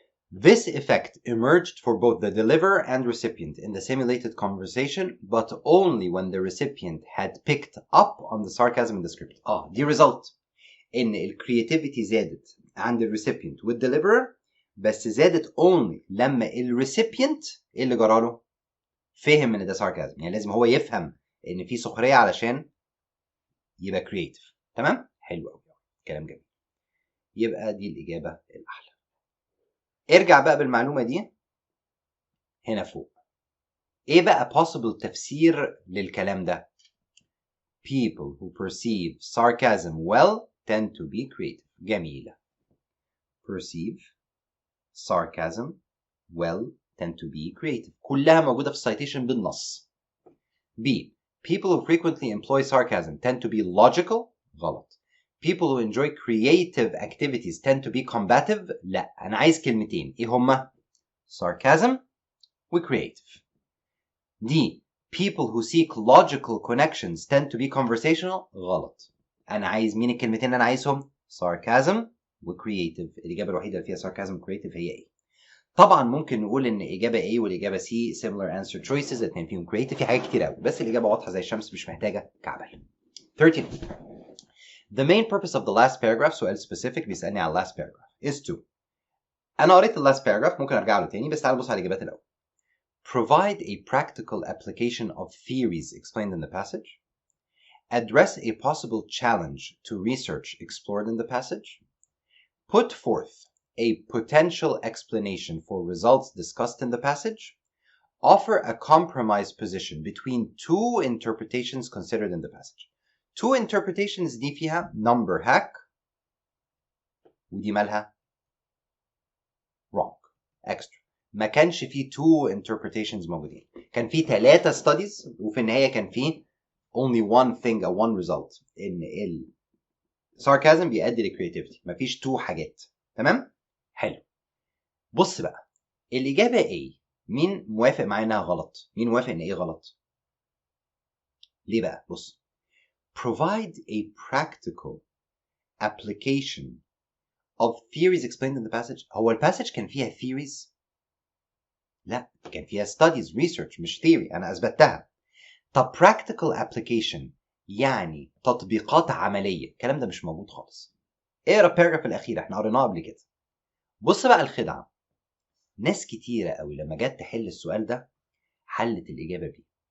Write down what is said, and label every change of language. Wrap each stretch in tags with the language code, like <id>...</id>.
<en>This effect emerged for both the deliverer and recipient in the simulated conversation, but only when the recipient had picked up on the sarcasm in the script.</en> <ar>دي result إن الكرياتيفيتي زادت عند الريسيبينت والديليفرر، بس زادت only لما الريسيبينت إيه اللي جراله؟ فهم إن ده sarcasm. يعني لازم هو يفهم إن في سخرية علشان يبقى كرياتيف. تمام؟ حلو قوي. كلام جميل. يبقى دي الإجابة الأحلى. ارجع بقى بالمعلومة دي هنا فوق. ايه بقى possible تفسير للكلام ده؟</ar> <en>People who perceive sarcasm well tend to be creative.</en> <ar>جميلة.</ar> <en>Perceive sarcasm well tend to be creative.</en> <ar>كلها موجودة في السايتيشن بالنص.</ar> <en>B. People who frequently employ sarcasm tend to be logical.</en> <ar>غلط.</ar> <en>People who enjoy creative activities tend to be combative.</en> <ar>لا، أنا عايز كلمتين. إيه هما؟ sarcasm و creative.</ar> <en>D. People who seek logical connections tend to be conversational.</en> <ar>غلط. أنا عايز مين الكلمتين اللي أنا عايزهم؟ sarcasm و creative. الإجابة الوحيدة اللي فيها sarcasm و creative هي إيه؟ طبعا ممكن نقول ان اجابه A والاجابه C</ar> <en>similar answer choices،</en> <ar>الاثنين فيهم creative، في حاجات كتير قوي، بس الاجابه واضحه زي الشمس مش محتاجه كعبل.</ar> <en>13. The main purpose of the last paragraph،</en> <ar>سؤال specific بيسالني على</ar> <en>last paragraph is to.</en> <ar>انا قريت ال last paragraph، ممكن ارجع له تاني، بس تعال نبص على الاجابات الاول.</ar> <en>Provide a practical application of theories explained in the passage. Address a possible challenge to research explored in the passage. Put forth a potential explanation for results discussed in the passage. Offer a compromise position between two interpretations considered in the passage. Two interpretations</en> <ar>دي فيها</ar> <en>number hack</en> <ar>ودي مالها</ar> <en>wrong extra.</en> <ar>ما كانش فيه two interpretations موجودين، كان فيه 3 studies وفي النهاية كان فيه</ar> <en>only one thing or one result،</en> <ar>ان ال sarcasm بيؤدي ل creativity، مفيش 2 حاجات. تمام؟ حلو. بص بقى الإجابة A، مين موافق معايا انها غلط؟ مين موافق ان ايه غلط؟ ليه بقى؟ بص.</ar> <en>Provide a practical application of theories explained in the passage.</en> <ar>هو الباسج كان فيها theories؟ لا، كان فيها studies research مش theory، انا اثبتها. طب practical application يعني تطبيقات عملية، الكلام ده مش موجود خالص. اقرا الباراجراف الاخير، احنا قريناه قبل كده. بص بقى الخدعة، ناس كتيرة قوي لما جت تحل السؤال ده حلت الإجابة بيه.</ar>